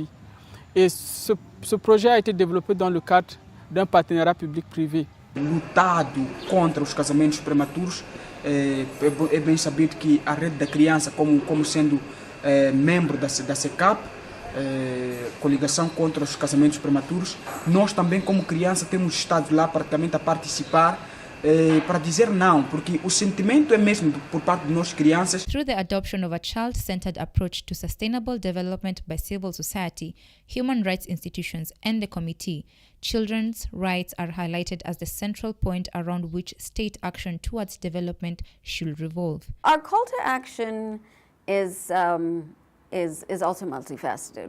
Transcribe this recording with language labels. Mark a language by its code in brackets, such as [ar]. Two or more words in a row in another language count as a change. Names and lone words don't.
[fr] Et ce projet a été développé dans le cadre d'un partenariat public-privé. [pt] Lutado contra os casamentos prematuros, é bem sabido que a Rede da Criança, como sendo membro da CECAP, Coligação contra os Casamentos Prematuros, nós também como criança temos estado lá praticamente a participar para dizer não, porque o sentimento é mesmo por parte de nós crianças. [en] Through the adoption of a child-centered approach to sustainable development by civil society, human rights institutions and the committee, children's rights are highlighted as the central point around which state action towards development should revolve. Our call to action is also multifaceted.